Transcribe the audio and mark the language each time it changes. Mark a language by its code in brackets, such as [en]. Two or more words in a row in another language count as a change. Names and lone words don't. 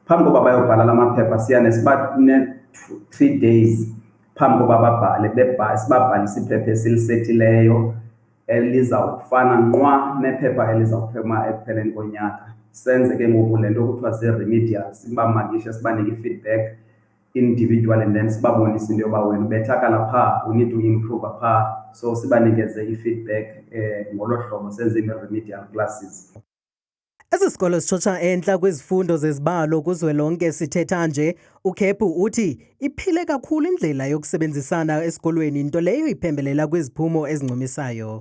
[xh] Phambi koba bayobhala la maphepha siyane siba 3 days phambi koba babhale sibabhalisa iphepha esilisetileyo elizawufana nqwa nephepha elizawuphuma ekupheleni konyaka. Senze ke ngoku le nto kuthiwa zii-remedials, sibamakishe sibanike i-feedback [en] individual and then [xh] sibabonise into yoba wena ubethakala phaa, [en] we need to improve [xh] phaa, so sibanikeze i-feedback ngolo hlobo senze ii-remedial classes. Esi sikolo sitshotsha entla kwizifundo zezibalo kuzwelonke. Sithetha nje uKhepu uthi iphile kakhulu indlela yokusebenzisana esikolweni, into leyo iphembelela kwiziphumo ezincumisayo.